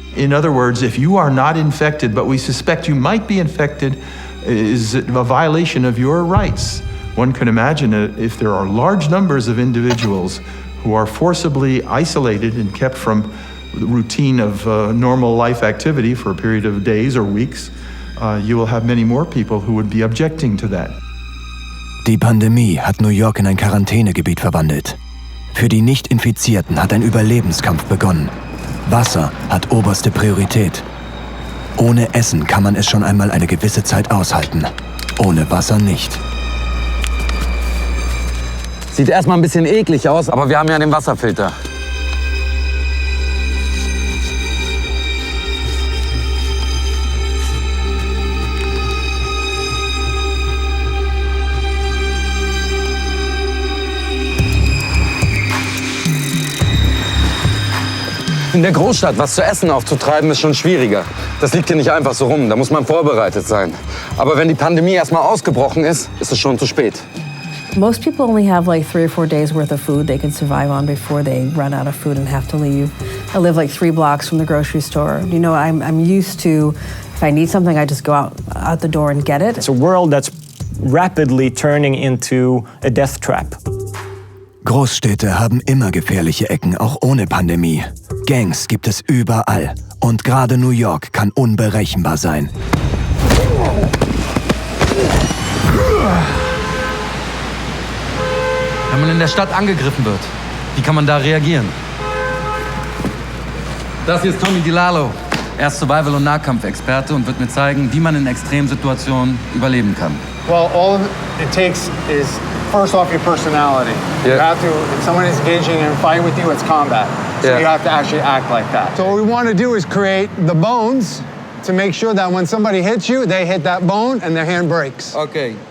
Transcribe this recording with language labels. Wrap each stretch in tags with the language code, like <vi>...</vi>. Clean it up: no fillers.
<en>In other words, if you are not infected, but we suspect you might be infected, is a violation of your rights. One can imagine if there are large numbers of individuals who are forcibly isolated and kept from the routine of normal life activity for a period of days or weeks, you will have many more people who would be objecting to that.</en> <de>Die Pandemie hat New York in ein Quarantänegebiet verwandelt. Für die Nicht-Infizierten hat ein Überlebenskampf begonnen. Wasser hat oberste Priorität. Ohne Essen kann man es schon einmal eine gewisse Zeit aushalten. Ohne Wasser nicht. Sieht erstmal ein bisschen eklig aus, aber wir haben ja den Wasserfilter. In der Großstadt was zu essen aufzutreiben, ist schon schwieriger. Das liegt hier nicht einfach so rum, da muss man vorbereitet sein. Aber wenn die Pandemie erstmal ausgebrochen ist, ist es schon zu spät.</de> <en>Most people only have like 3 or 4 days worth of food they can survive on before they run out of food and have to leave. I live like 3 blocks from the grocery store. You know, I'm used to, if I need something, I just go out the door and get it. It's a world that's rapidly turning into a death trap.</en> <de>Großstädte haben immer gefährliche Ecken, auch ohne Pandemie. Gangs gibt es überall. Und gerade New York kann unberechenbar sein. Wenn man in der Stadt angegriffen wird, wie kann man da reagieren? Das hier ist Tommy DiLallo. Er ist Survival- und Nahkampfexperte und wird mir zeigen, wie man in Extremsituationen überleben kann.</de> <en>Well, all it takes is, first off, your personality. You have to, if someone is engaging in a fight with you, it's combat. So you have to actually act like that. So what we want to do is create the bones to make sure that when somebody hits you, they hit that bone and their hand breaks. Okay.</en>